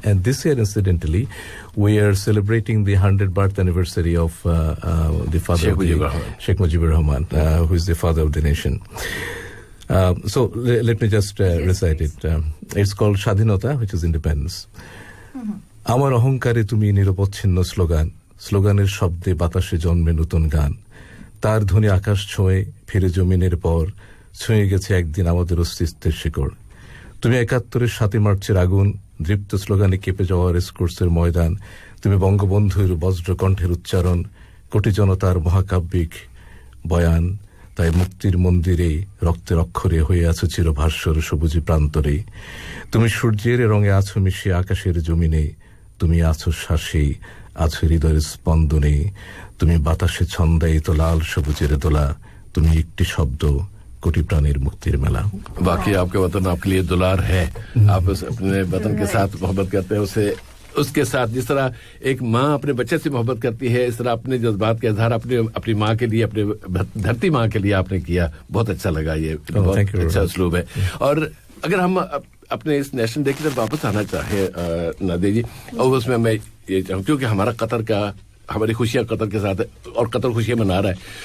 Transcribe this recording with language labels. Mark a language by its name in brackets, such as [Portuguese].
[English] And this year, incidentally, we are celebrating the 100th birth anniversary of the father of Sheikh Mujibur Rahman, who is the father of the nation. So let me just recite it. It's called Shadhinota, which is independence. [Bangla] Amar অহংকারে তুমি নিরবচ্ছিন্ন slogan, স্লোগানের শব্দে বাতাসে জন্মে নতুন গান, তার ধ্বনি আকাশ ছোঁয়ে ফিরে জমিনের পর ছুঁয়ে গেছে একদিন আমাদের অস্তিত্বের শিকড়। তুমি ৭১-এর ৭ মার্চের আগুন, দৃপ্ত স্লোগানে কেঁপে যাওয়া রেসকোর্সের ময়দান, তুমি বঙ্গবন্ধুর বজ্র কণ্ঠের উচ্চারণ, কোটি জনতার মহাকাব্যিক বয়ান, তাই মুক্তির মন্দিরে রক্তের অক্ষরে হয়ে আছো চিরভাস্বর সবুজি প্রান্তরে, তুমি সূর্যের রঙে আছো মিশে আকাশের জমিনে, তুমি আছো শ্বাসে, আছো হৃদয়ের স্পন্দনে, তুমি বাতাসে ছন্দায়িত লাল সবুজের দোলা, তুমি একটি শব্দ कोटि प्राणीर मुक्तिर मेला। [Hindi] बाकी आपके वतन आपके लिए दुलार है, आप अपने वतन के साथ मोहब्बत करते हैं, उसे उसके साथ जिस तरह एक माँ अपने बच्चे से मोहब्बत करती है, इस तरह अपने जज्बात का इजहार अपनी माँ के लिए, अपने धरती माँ के लिए आपने किया। बहुत अच्छा लगा, ये बहुत अच्छा उसलूब है। और अगर हम अपने इस नेशनल डे की तरफ वापस आना चाहे नादिया जी, और उसमें मैं ये चाहूँ क्योंकि हमारा कतर का, हमारी खुशियाँ कतर के साथ है और कतर खुशियाँ मना रहा है।